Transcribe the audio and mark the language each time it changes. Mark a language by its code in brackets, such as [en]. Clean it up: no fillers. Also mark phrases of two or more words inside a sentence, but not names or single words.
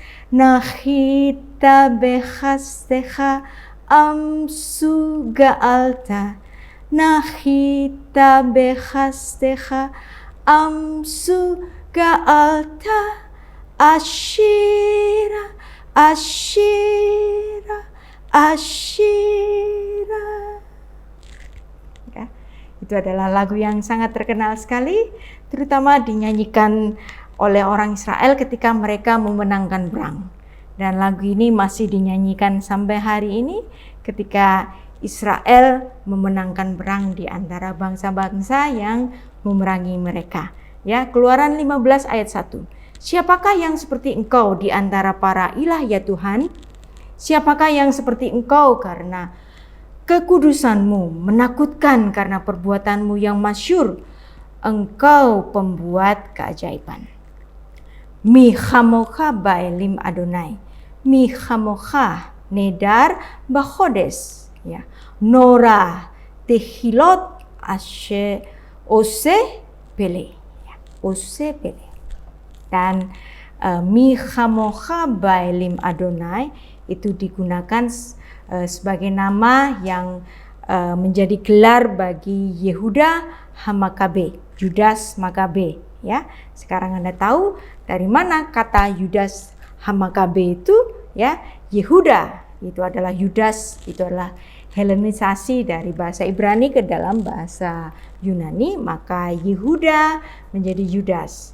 [he] נחית בחסדך עם זו גאלת. נחית בחסדך עם זו גאלת. אשירה, אשירה, אשירה. [id] Ya, itu adalah lagu yang sangat terkenal sekali, terutama dinyanyikan oleh orang Israel ketika mereka memenangkan perang. Dan lagu ini masih dinyanyikan sampai hari ini ketika Israel memenangkan perang di antara bangsa-bangsa yang memerangi mereka. Ya, Keluaran 15 ayat 1. Siapakah yang seperti Engkau di antara para ilah, ya Tuhan? Siapakah yang seperti Engkau karena kekudusan-Mu, menakutkan karena perbuatan-Mu yang masyhur. Engkau pembuat keajaiban. [he] מי כמכה באלם אדני. מי כמכה נאדר בקדש. [id] Ya. [he] נורא תהלת אשה עשה פלא. [id] Ya. [he] עשה פלא. [id] Dan [he] מי כמכה באלם אדני [id] itu digunakan sebagai nama yang menjadi gelar bagi Yehuda Hamakabe, Yudas Makabe. Ya, sekarang Anda tahu dari mana kata Yudas Hamakabe itu, ya. Yehuda itu adalah Yudas, itu adalah Helenisasi dari bahasa Ibrani ke dalam bahasa Yunani, maka Yehuda menjadi Yudas.